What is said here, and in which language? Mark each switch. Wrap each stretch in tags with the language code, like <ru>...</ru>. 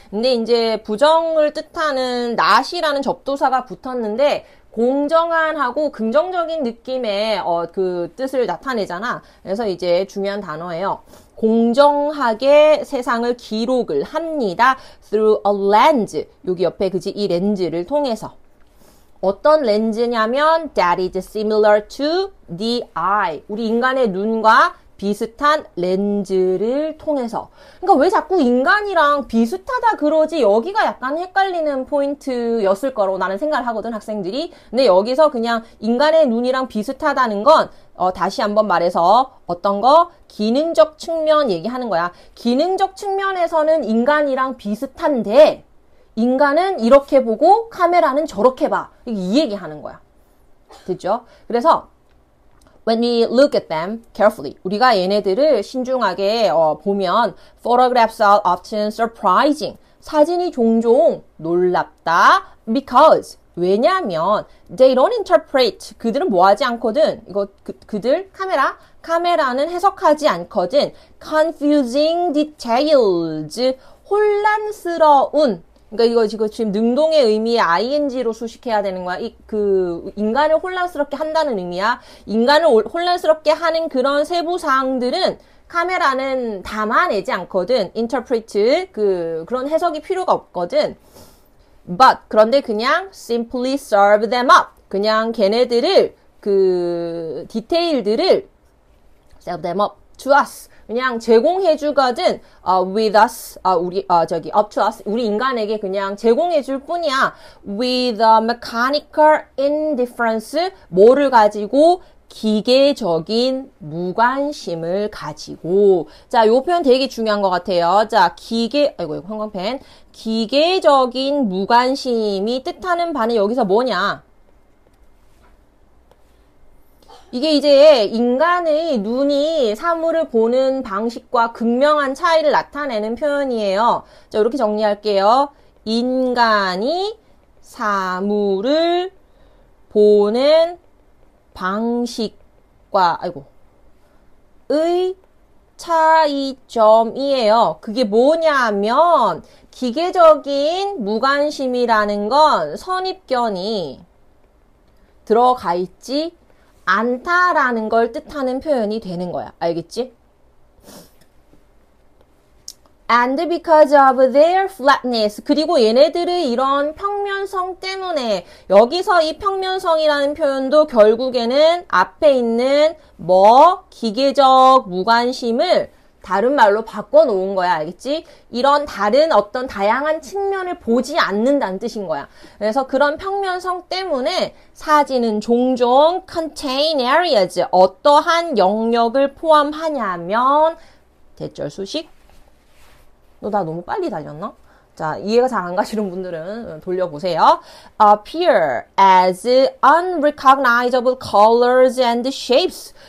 <ko>근데 이제 부정을 뜻하는 not이라는 접두사가 붙었는데, 공정한 하고 긍정적인 느낌의 그 뜻을 나타내잖아. 그래서 이제 중요한 단어예요. 공정하게 세상을 기록을 합니다.</ko> <en>through a lens.</en> <ko>여기 옆에 그지 이 렌즈를 통해서. 어떤 렌즈냐면</ko> <en>that is similar to the eye.</en> <ko>우리 인간의 눈과 비슷한 렌즈를 통해서. 그러니까 왜 자꾸 인간이랑 비슷하다 그러지? 여기가 약간 헷갈리는 포인트였을 거라고 나는 생각을 하거든, 학생들이. 근데 여기서 그냥 인간의 눈이랑 비슷하다는 건 다시 한번 말해서 어떤 거? 기능적 측면 얘기하는 거야. 기능적 측면에서는 인간이랑 비슷한데 인간은 이렇게 보고 카메라는 저렇게 봐. 이 얘기하는 거야. 됐죠? 그래서</ko> <en>when we look at them carefully,</en> <ko>우리가 얘네들을 신중하게 보면</ko> <en>photographs are often surprising.</en> <ko>사진이 종종 놀랍다.</ko> <en>because</en> <ko>왜냐하면</ko> <en>they don't interpret.</en> <ko>그들은 뭐 하지 않거든. 이거 그들 카메라는 해석하지 않거든.</ko> <en>confusing details.</en> <ko>혼란스러운. 그러니까 이거 지금 능동의 의미의 ing로 수식해야 되는 거야. 인간을 혼란스럽게 한다는 의미야. 인간을 혼란스럽게 하는 그런 세부 사항들은 카메라는 담아내지 않거든. interpret 그런 해석이 필요가 없거든.</ko> <en>But</en> <ko>그런데 그냥</ko> <en>simply serve them up.</en> <ko>그냥 걔네들을 디테일들을</ko> <en>serve them up to us.</en> <ko>그냥 제공해주거든,</ko> <en>with us, up to us,</en> <ko>우리 인간에게 그냥 제공해줄 뿐이야.</ko> <en>with a mechanical indifference,</en> <ko>뭐를 가지고? 기계적인 무관심을 가지고. 자, 요 표현 되게 중요한 것 같아요. 자, 아이고, 형광펜. 기계적인 무관심이 뜻하는 바는 여기서 뭐냐? 이게 이제 인간의 눈이 사물을 보는 방식과 극명한 차이를 나타내는 표현이에요. 자, 이렇게 정리할게요. 인간이 사물을 보는 방식과, 의 차이점이에요. 그게 뭐냐면, 기계적인 무관심이라는 건 선입견이 들어가 있지 않다라는 걸 뜻하는 표현이 되는 거야. 알겠지?</ko> <en>And because of their flatness.</en> <ko>그리고 얘네들의 이런 평면성 때문에 여기서 이 평면성이라는 표현도 결국에는 앞에 있는 기계적 무관심을 다른 말로 바꿔놓은 거야. 알겠지? 이런 다른 어떤 다양한 측면을 보지 않는다는 뜻인 거야. 그래서 그런 평면성 때문에 사진은 종종</ko> <en>contain areas,</en> <ko>어떠한 영역을 포함하냐면 대절 수식. 너 나 너무 빨리 달렸나? 자, 이해가 잘 안 가시는 분들은 돌려보세요.</ko> <en>appear as unrecognizable colors and shapes.</en>